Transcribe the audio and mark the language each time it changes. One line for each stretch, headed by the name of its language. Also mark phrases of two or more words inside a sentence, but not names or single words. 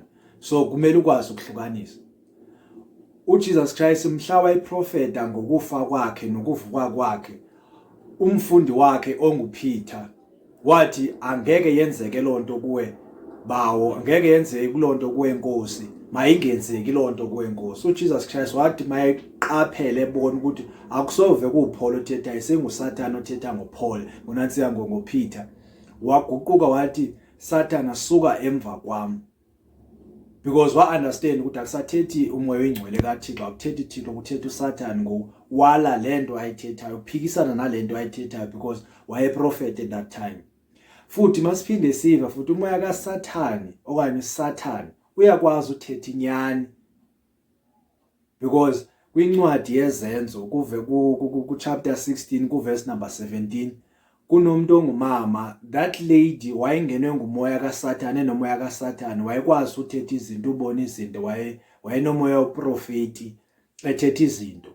Zulu: So kumele ukwazi ukuhlukanisa. uJesus Christ mhla wayeprofeta ngokufa kwakhe nokuvuka kwakhe, umfundi wakhe onguPeter wathi angeke yenzeke lonto kuwe bawo, angeke yenzeke kulonto kuwe Nkosi, mayingenzeki lonto kuwe Nkosi.
Xhosa: uJesus Christ wathi mayeqaphele ebona ukuthi akusove kuPaul othetha, isenguSathane othetha ngoPaul, ngonantsika ngoPeter, waguquka wathi Sathane suka emva kwami, because wa-understand ukuthi akusathethi umoya oyingcwele kaThixo, akuthethi uThixo, kuthetha uSathane ngokwala lento ayithethayo, uphikisana nalento ayithethayo, because wayeprofete
English: at that time.
Xhosa: Futhi masiphinde siva futhi umoya kaSathane okanye uSathane uyakwazi uthetha inyani, because kwincwadi yezenzo kuve ku chapter 16 ku
English: verse number
Xhosa: 17, kunomuntu ongumama,
English: that lady
Xhosa: wayengenwe ngumoya kaSathane, nomoya kaSathane wayekwazi uthetha izinto, ubona izinto, wayenomoya oprofeti ethetha izinto.